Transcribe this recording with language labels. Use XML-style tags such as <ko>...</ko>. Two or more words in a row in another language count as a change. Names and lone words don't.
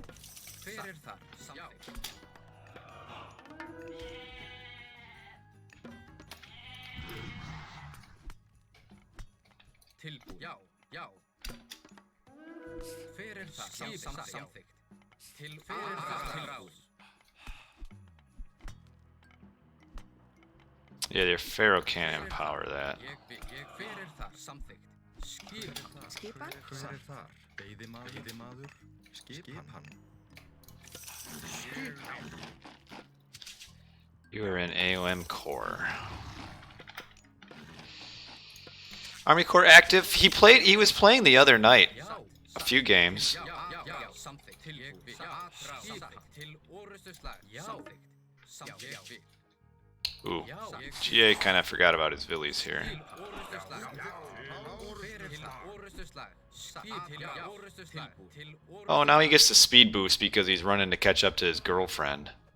<is>Fyrir þar. Samþykkt. Tilbúin. Já. Já. Fyrir þar. Samþykkt. Til fyrir þar. Tilbúin.</is> <en>Yeah, your Pharaoh can't empower that.</en> <is>Ég fyrir þar. Samþykkt. Skipan. Skipan? Hver þar? Veiðimaður. Skipan.</is> <en>You are in AOM Core. Army Corps active. He was playing the other night. A few games.</en> <is>Já. Samþykkt. Tilbúin. Skipan. Til orustuslag. Samþykkt. Samþykkt.</is> <en>Ooh, GA kind of forgot about his villies here. Oh, now he gets the speed boost because he's running to catch up to his girlfriend.</en>